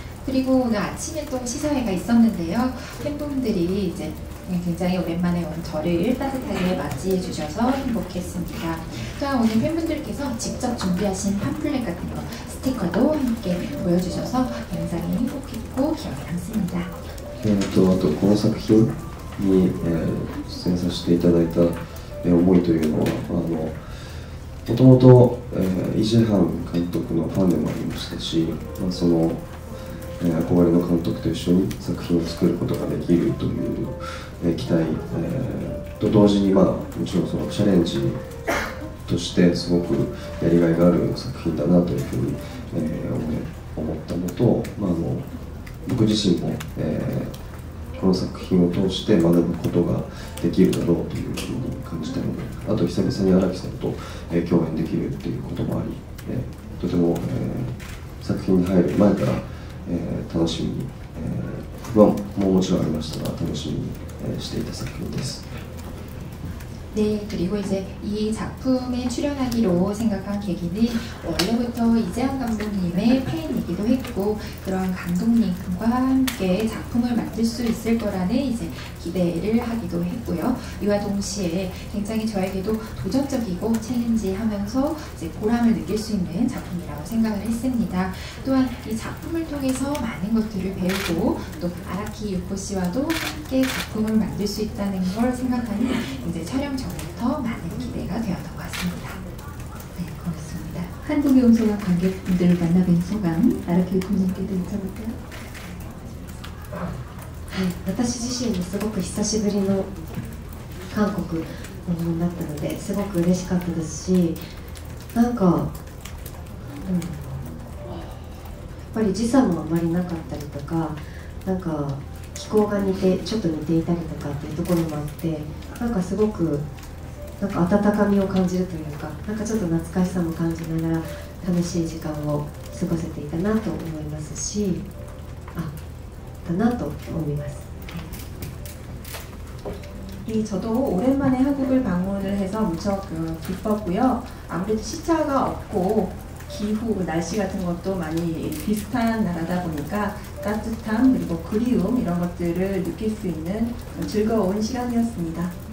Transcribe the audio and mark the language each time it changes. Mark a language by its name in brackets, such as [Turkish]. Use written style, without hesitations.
[Korean] 그리고 오늘 아침에 또 시사회가 있었는데요. 팬분들이 이제 굉장히 오랜만에 온 저를 따뜻하게 맞이해 주셔서 행복했습니다. 또한 오늘 팬분들께서 직접 준비하신 팜플렛 같은 거, 스티커도 함께 보여주셔서 굉장히 행복했고 기억에 남습니다. [Japanese] あとこの作品に、出演させていただいた、思いというのはもともとイ・ジェハン監督のファンでもありましたし、その憧れの監督と一緒に作品を作ることができるという、期待、と同時に、もちろんそのチャレンジとしてすごくやりがいがある作品だなというふうに、思ったのと、僕自身も、この作品を通して学ぶことができるだろうというふうに感じたので、あと久々に荒木さんと、共演できるということもあり、とても、作品に入る前から楽しみに、不安ももちろんありましたが楽しみに、していた作品です。 [Korean] 네, 그리고 이제 이 작품에 출연하기로 생각한 계기는 원래부터 이재환 감독님의 팬이기도 했고 그런 감독님과 함께 작품을 만들 수 있을 거라는 이제 기대를 하기도 했고요. 이와 동시에 굉장히 저에게도 도전적이고 챌린지하면서 이제 보람을 느낄 수 있는 작품이라고 생각을 했습니다. 또한 이 작품을 통해서 많은 것들을 배우고 또 아라키 유코 씨와도 함께 작품을 만들 수 있다는 걸 생각하니 이제 촬영 전부터 많은 기대가 되었던 것 같습니다. 네, 고맙습니다. 한국에 온 소감 관객분들을 만나뵌 소감, 아라키 유코님께도 여쭤볼까요? [Japanese] 私自身もすごく久しぶりの韓国のものだったのですごく嬉しかったですし、なんか、やっぱり時差もあまりなかったりとか、なんか気候がちょっと似ていたりとかっていうところもあって、なんかすごくなんか温かみを感じるというか、なんかちょっと懐かしさも感じながら楽しい時間を過ごせていたなと思いますし、だなと思います。 [Korean] 저도 오랜만에 한국을 방문을 해서 무척 기뻤고요. 아무래도 시차가 없고 기후, 날씨 같은 것도 많이 비슷한 나라다 보니까 따뜻함 그리고 그리움 이런 것들을 느낄 수 있는 즐거운 시간이었습니다.